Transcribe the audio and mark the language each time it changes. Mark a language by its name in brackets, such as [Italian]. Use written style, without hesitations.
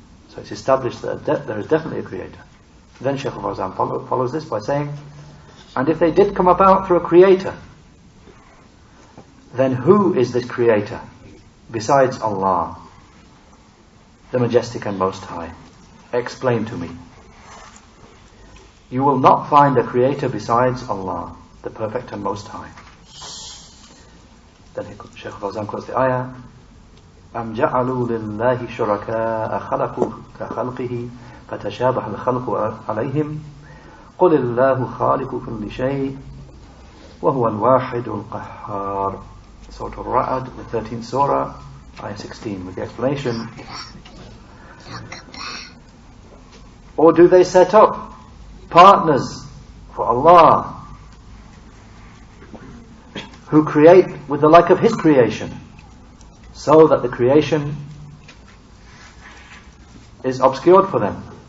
[English] So it's established that there is definitely a creator. Then Sheikh Al-Fawzan follows this by saying, and if they did come about through a creator, then who is this creator besides Allah, the Majestic and Most High? Explain to me. You will not find a creator besides Allah, the Perfect and Most High. Then Sheikh Fawzan quotes the ayah, [Arabic] أَمْ جَعَلُوا لِلَّهِ شُرَكَاءَ خَلَقُوا كَخَلْقِهِ فَتَشَابَهَ الْخَلْقُ عَلَيْهِمْ قُلِ اللَّهُ خَالِقُ كُلِّ شَيْءٍ وَهُوَ الْوَاحِدُ الْقَهَّارُ. [English] Surah Al-Ra'd, the 13th surah, ayah 16, with the explanation. Or do they set up partners for Allah, who create with the like of His creation, so that the creation is obscured for them?